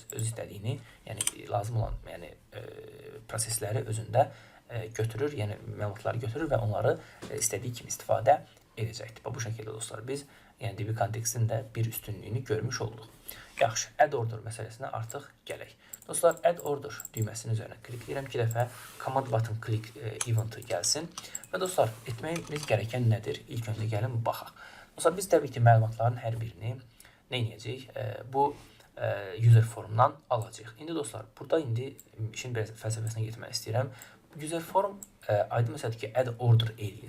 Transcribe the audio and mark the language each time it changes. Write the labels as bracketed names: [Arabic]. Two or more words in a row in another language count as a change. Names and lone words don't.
[Azerbaijani] Öz istədiyini, yəni lazım olan prosesləri özündə götürür, yəni məlumatları götürür və onları istədiyi kimi istifadə edəcəkdir. Bu şəkildə dostlar, biz yəni DB kontekstin də bir üstünlüyünü görmüş olduq. Yaxşı, [English] add order [Azerbaijani] məsələsinə artıq gələk. Dostlar, [English] add order [Azerbaijani] düyməsinin üzərinə klikləyirəm. 2 dəfə [English] command button click event [Azerbaijani] gəlsin. Və dostlar, etməyimiz gerəkən nədir? İlk öncə gəlin baxaq. Dostlar, biz təbii ki, məlumatların hər birini nə edəcəyik? Bu [English] user formundan [Azerbaijani] alacağıq. İndi dostlar, burada işin biraz fəlsəfəsinə getmək istəyirəm. [English] User form [Azerbaijani] aydın məsələdir ki, [English] add order [Azerbaijani] eləyir.